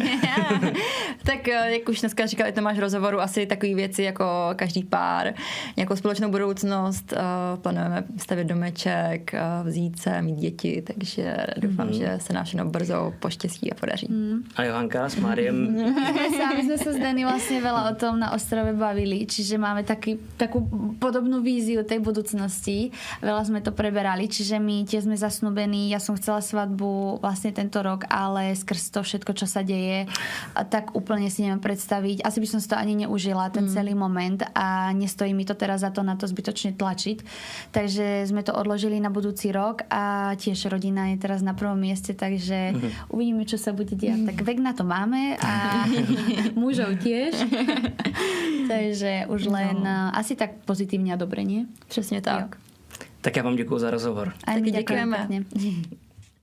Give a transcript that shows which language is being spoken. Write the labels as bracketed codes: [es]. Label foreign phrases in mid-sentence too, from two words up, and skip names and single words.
[cs] Tak jak už dneska říkal Tomáš v rozhovoru, asi takové věci jako každý pár, nějakou společnou budoucnost, plánujeme stavět domeček, vzít se, mít děti, takže doufám, že se nám všechno brzo poštěstí a podaří. A Johanka s Máriem? [sk] Sami sme sa s Dany vlastne veľa o tom na ostrove bavili, čiže máme takú podobnú víziu tej budúcnosti. Veľa sme to preberali, čiže my tiež sme zasnúbení. Ja som chcela svadbu vlastne tento rok, ale skrz to všetko, čo sa deje, tak úplne si neviem predstaviť. Asi by som si to ani neužila, ten celý moment a nestojí mi to teraz za to na to zbytočne tlačiť. Takže sme to odložili na budúci rok a tiež rodina je teraz na prvom mieste, takže uvidíme, čo sa bude diať. Tak vek na to máme a mužov tiež. Takže už len asi tak pozitívne a dobre, nie? [cs] Přesně tak. Tak já vám děkuju za rozhovor. Taky děkujeme.